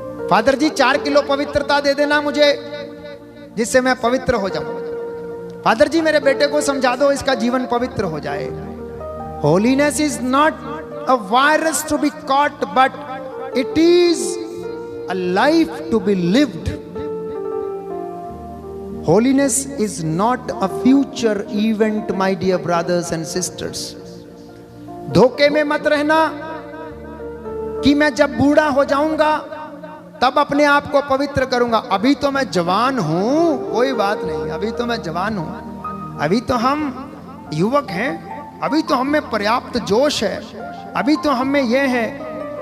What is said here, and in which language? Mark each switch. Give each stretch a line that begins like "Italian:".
Hindi: Father जी 4 kilo पवित्रता दे देना मुझे, जिससे मैं पवित्र हो जाऊं। फादर जी मेरे बेटे को समझा दो, इसका जीवन पवित्र हो जाए।
English: Holiness is not a virus to be caught but it is a life to be lived. Holiness is not a future event, my dear brothers and sisters.
Hindi: धोखे में मत रहना कि मैं जब बूढ़ा हो जाऊंगा तब अपने आप को पवित्र करूंगा। अभी तो मैं जवान हूं, कोई बात नहीं, अभी तो मैं जवान हूं, अभी तो हम युवक हैं, अभी तो हम में पर्याप्त जोश है, अभी तो हम में यह है।